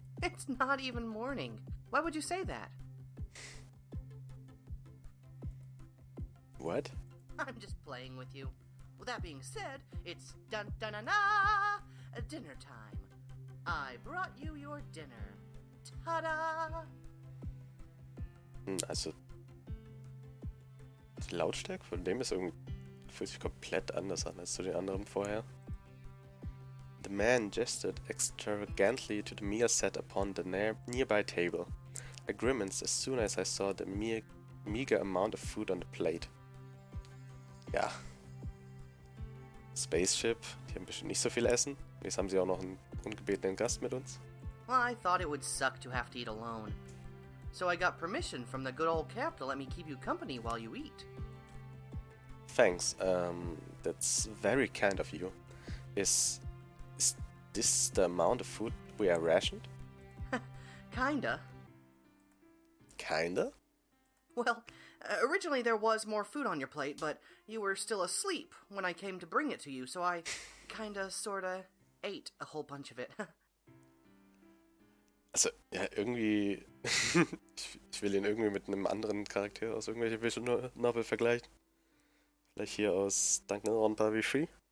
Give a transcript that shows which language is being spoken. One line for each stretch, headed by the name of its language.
English: It's not even morning. Why would you say that? What? I'm just playing with you. With that being said, it's dun-dun-na-na, dinner time. I brought you your dinner. Ta-da!
German: Also, die Lautstärke von dem ist irgendwie, fühlt sich komplett anders an als zu den anderen vorher.
English: The man gestured extravagantly to the meal set upon the nearby table. I grimaced as soon as I saw the meager amount of food on the plate.
German: Ja. Spaceship, die haben bestimmt nicht so viel Essen. Jetzt haben sie auch noch einen ungebetenen Gast mit uns.
English: Well, I thought it would suck to have to eat alone. So I got permission from the good old Cap to let me keep you company while you eat. Thanks, that's very kind of you. Is this the amount of food we are rationed? Kinda. Kinda? Well, originally there was more food on your plate, but you were still asleep when I came to bring it to you, so I kinda, sorta ate a whole bunch of it.
German: Also, ja, irgendwie. ich will ihn irgendwie mit einem anderen Charakter aus irgendwelcher Visual Novel vergleichen. Vielleicht hier aus Danganronpa wie Free.